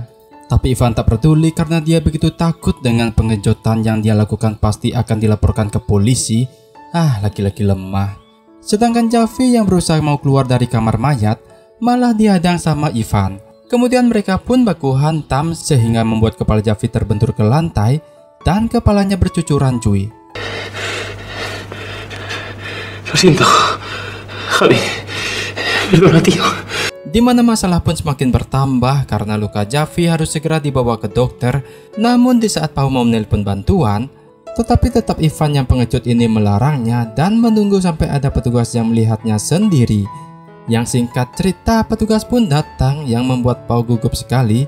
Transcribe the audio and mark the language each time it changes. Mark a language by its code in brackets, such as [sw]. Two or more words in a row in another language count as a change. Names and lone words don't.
[id] Tapi Ivan tak peduli karena dia begitu takut dengan pengejutan yang dia lakukan pasti akan dilaporkan ke polisi. Laki-laki lemah. Sedangkan Javi yang berusaha mau keluar dari kamar mayat malah dihadang sama Ivan. Kemudian mereka pun baku hantam sehingga membuat kepala Javi terbentur ke lantai dan kepalanya bercucuran cuy. [es] Lo siento, Javi. Perdona, tío. [id] Di mana masalah pun semakin bertambah karena luka Javi harus segera dibawa ke dokter. Namun di saat Pau mau menelpon bantuan, tetapi tetap Ivan yang pengecut ini melarangnya dan menunggu sampai ada petugas yang melihatnya sendiri. Yang singkat cerita, petugas pun datang yang membuat Pau gugup sekali.